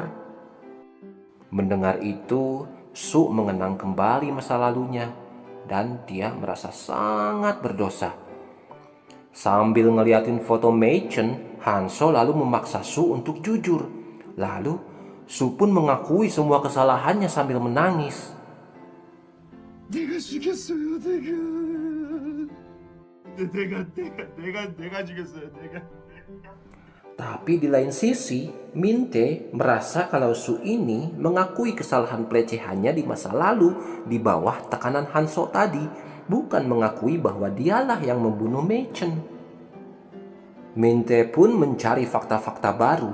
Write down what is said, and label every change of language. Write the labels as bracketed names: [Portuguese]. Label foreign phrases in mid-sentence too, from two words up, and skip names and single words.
[Indonesian] Mendengar itu, Su mengenang kembali masa lalunya dan dia merasa sangat berdosa. Sambil ngeliatin foto Mei Chen, Hanso lalu memaksa Su untuk jujur. Lalu Su pun mengakui semua kesalahannya sambil menangis. [Korean] 내가 죽였어요, 내가 죽였어요, 내가. [Indonesian] Tapi di lain sisi, Min Tae merasa kalau Su ini mengakui kesalahan pelecehannya di masa lalu di bawah tekanan Hanso tadi, bukan mengakui bahwa dialah yang membunuh Mei Chen. Min Tae pun mencari fakta-fakta baru.